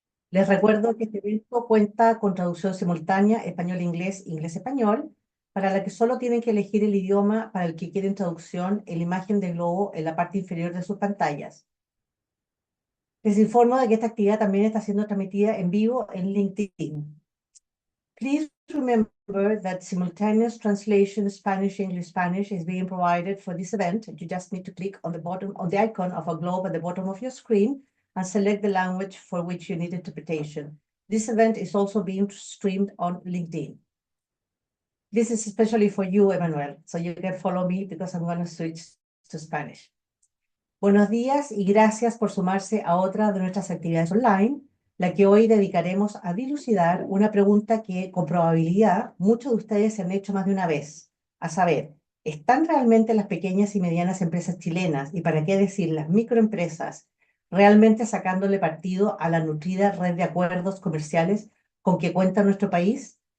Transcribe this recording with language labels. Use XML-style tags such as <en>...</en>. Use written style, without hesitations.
<es>Les recuerdo que este evento cuenta con traducción simultánea español-inglés, inglés-español, para la que solo tienen que elegir el idioma para el que quieren traducción en la imagen de globo en la parte inferior de sus pantallas. Les informo de que esta actividad también está siendo transmitida en vivo en LinkedIn.</es> <en>Please remember that simultaneous translation Spanish is being provided for this event. You just need to click on the icon of a globe at the bottom of your screen and select the language for which you need interpretation. This event is also being streamed on LinkedIn. This is especially for you, Emmanuel, so you can follow me because I'm going to switch to Spanish.</en> <es>Buenos días y gracias por sumarse a otra de nuestras actividades online, la que hoy dedicaremos a dilucidar una pregunta que con probabilidad muchos de ustedes se han hecho más de una vez, a saber, ¿están realmente las pequeñas y medianas empresas chilenas, y para qué decir las microempresas, realmente sacándole partido a la nutrida red de acuerdos comerciales con que cuenta nuestro país?</es>